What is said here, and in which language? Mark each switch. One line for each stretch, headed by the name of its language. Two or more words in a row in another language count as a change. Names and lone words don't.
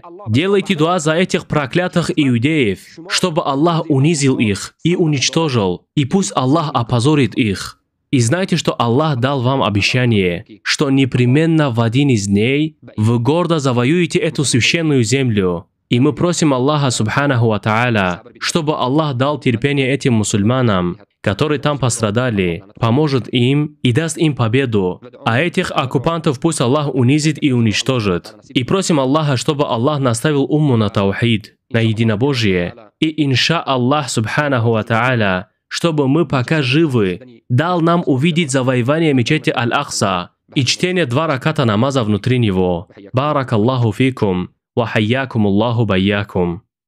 Russian: Делайте дуа за этих проклятых иудеев, чтобы Аллах унизил их и уничтожил, и пусть Аллах опозорит их. И знайте, что Аллах дал вам обещание, что непременно в один из дней вы гордо завоюете эту священную землю. И мы просим Аллаха,
Arabic: سبحانه وتعالى,
Russian: чтобы Аллах дал терпение этим мусульманам, которые там пострадали, поможет им и даст им победу. А этих оккупантов пусть Аллах унизит и уничтожит. И просим Аллаха, чтобы Аллах наставил умму на таухид, на единобожие.
Arabic: И إن شاء الله، سبحانه وتعالى,
Russian: чтобы мы пока живы, дал нам увидеть завоевание мечети Аль-Акса и чтение 2 раката намаза внутри него.
Arabic: بارك الله فيكم. وحياكم الله بياكم